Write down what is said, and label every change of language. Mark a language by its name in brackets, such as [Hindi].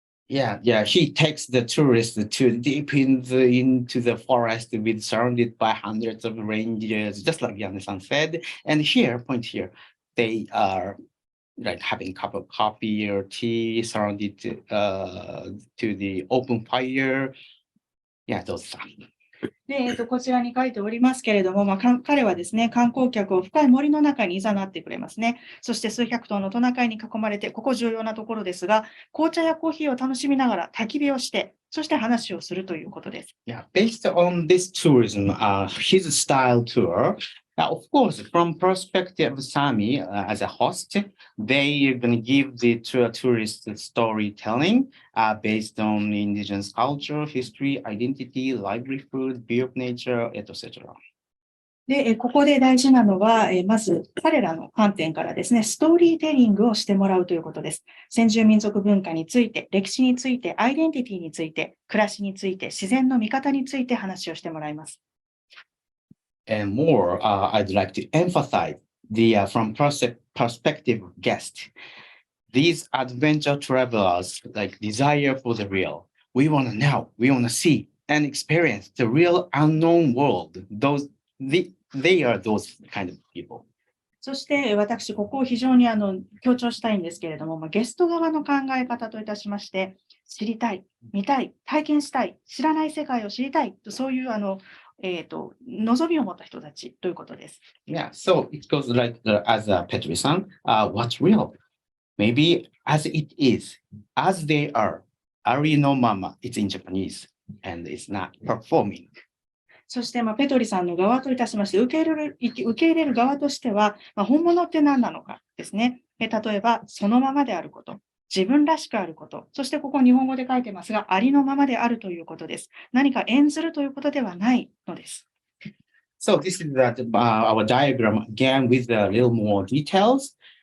[English] Yeah, he takes the tourists to deep into the forest with surrounded by hundreds of rangers, just like Janne-san said. And here, they are like having a cup of coffee or tea surrounded to the open fire. Yeah, those stuff. [Japanese] で、こちらに書いておりますけれども、彼はですね、観光客を深い森の中に誘ってくれますね。そして数百頭のトナカイに囲まれて、ここ重要なところですが、紅茶やコーヒーを楽しみながら焚き火をして、そして話をするということです。 [English] Yeah, based on this tourism, his style tour, of course, from perspective of Sami as a host, they are going to give the tourist storytelling based on indigenous culture, history, identity, livelihood, view of nature, etc. [Japanese] で、ここで大事なのは、まず彼らの観点からですね、ストーリーテリングをしてもらうということです。先住民族文化について、歴史について、アイデンティティについて、暮らしについて、自然の見方について話をしてもらいます。 [English] And more, I'd like to emphasize from perspective of guest. These adventure travelers like desire for the real. We want to know, we want to see and experience the real unknown world. They are those kind of people. [Japanese] そして私、ここを非常に強調したいんですけれども、ゲスト側の考え方といたしまして、知りたい、見たい、体験したい、知らない世界を知りたいと、そういう望みを持った人たちということです。 [English] Yeah, so it goes like as Petri-san, what's real? Maybe as it is, as they are. [Japanese] Ari no mama, [English] it's in Japanese, and it's not performing. [Japanese] そして、ペトリさんの側といたしまして、受け入れる側としては、本物って何なのかですね。例えば、そのままであること。自分らしくあること。そしてここ日本語で書いてますが、ありのままであるということです。何か演ずるということではないのです。 [English] So this is our diagram again with a little more details.